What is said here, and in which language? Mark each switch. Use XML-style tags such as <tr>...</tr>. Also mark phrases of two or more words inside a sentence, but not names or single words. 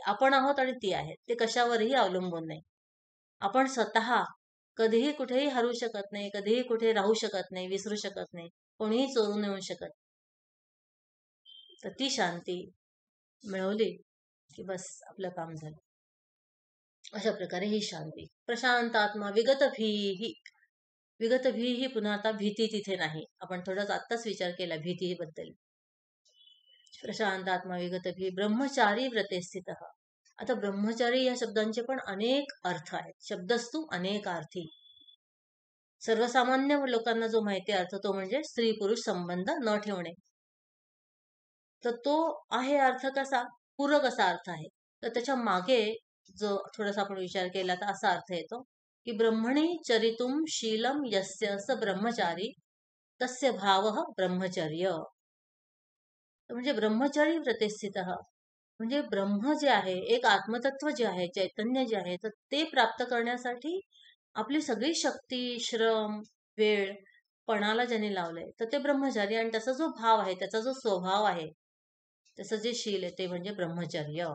<mr>आपण आहोत आणि ती आहे, ते कशावरही अवलंबून नाही. आपण स्वतः कधीही कुठेही हरू शकत नाही, कधीही कुठे राहू शकत नाही, विसरू शकत नाही, कोणीही चोरून येऊ शकत. तर ती शांती मिळवली की बस आपलं काम झालं. अशा प्रकारे ही शांती.</mr> <sa>प्रशांत आत्मा विगत भीही. विगत भीही</sa> <mr>पुन्हा आता भीती तिथे नाही. आपण थोडाच आत्ताच विचार केला भीतीबद्दल.</mr> <sa>प्रशांत आत्मा विगत भी ब्रह्मचारी व्रते स्थित.</sa> <mr>आता ब्रह्मचारी या शब्दांचे पण अनेक अर्थ आहेत.</mr> <sa>शब्दस्तू अनेक अर्थी.</sa> <mr>सर्वसामान्य लोकांना जो माहिती अर्थ तो म्हणजे स्त्री पुरुष संबंध न ठेवणे. तर तो आहे अर्थ कसा, पूरक असा अर्थ आहे. तर त्याच्या मागे जो थोडासा आपण विचार केला तर असा अर्थ येतो की</mr> <sa>ब्रह्मणी चरितुम शीलम यस्य स ब्रह्मचारी तस्य भावः ब्रह्मचर्य.</sa> <mr>म्हणजे</mr> <sa>ब्रह्मचारी व्रते स्थित,</sa> <mr>म्हणजे ब्रह्म जे आहे, एक आत्मतत्व जे आहे, चैतन्य जे आहे, तर ते प्राप्त करण्यासाठी आपली सगळी शक्ती, श्रम, वेळ पणाला ज्याने लावलंय तर ते ब्रह्मचारी आणि त्याचा जो भाव आहे, त्याचा जो स्वभाव आहे, त्याचं जे शील आहे ते म्हणजे ब्रह्मचर्य.</mr>